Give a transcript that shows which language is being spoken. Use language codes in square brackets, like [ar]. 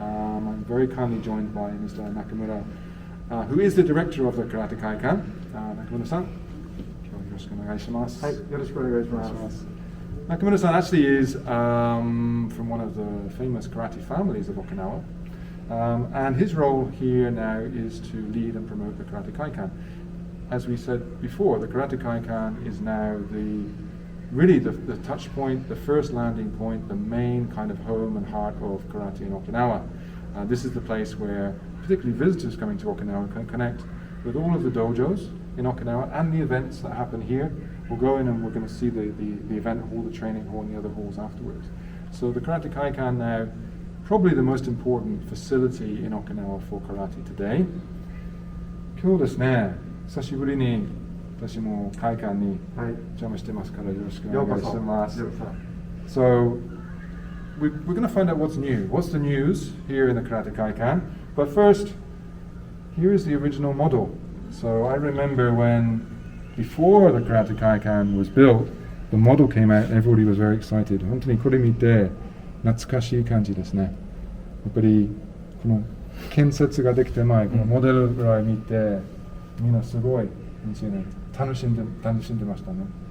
[en] I'm very kindly joined by Mr. Nakamura, who is the director of the Karate Kaikan. [ja] Nakamura-san, 今日よろしくお願いします。はい、よろしくお願いします。 [en] Nakamura-san actually is from one of the famous karate families of Okinawa, and his role here now is to lead and promote the Karate Kaikan. As we said before, the Karate Kaikan is now really the touch point, the first landing point, the main kind of home and heart of karate in Okinawa. This is the place where particularly visitors coming to Okinawa can connect with all of the dojos in Okinawa and the events that happen here. We'll go in and we're going to see the event hall, the training hall, and the other halls afterwards. So the Karate Kaikan now, probably the most important facility in Okinawa for karate today. [ja] 今日ですね、久しぶりに私も会館に邪魔してますからよろしくお願いします。 [en] So we're going to find out what's new. What's the news here in the Karate Kaikan? But first, here is the original model. So I remember when, before the Karate Kaikan was built, the model came out and everybody was very excited. [ja] 本当にこれ見て懐かしい感じですね。やっぱりこの建設ができて前、このモデルぐらい見て、みんなすごい楽しんでましたね。